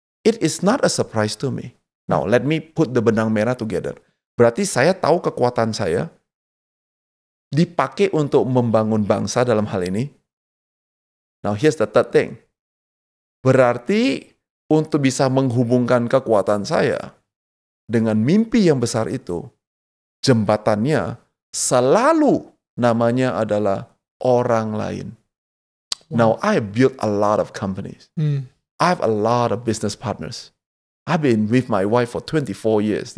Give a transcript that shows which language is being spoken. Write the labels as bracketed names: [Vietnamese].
[English] It is not a surprise to me. Now, let me put the [Indonesian] benang merah [English] together. [Indonesian] Berarti saya tahu kekuatan saya dipakai untuk membangun bangsa dalam hal ini. [English] Now, here's the third thing. [Indonesian] Berarti untuk bisa menghubungkan kekuatan saya dengan mimpi yang besar itu, jembatannya selalu namanya adalah orang lain. [English] Now, I built a lot of companies. I have a lot of business partners. I've been with my wife for 24 years.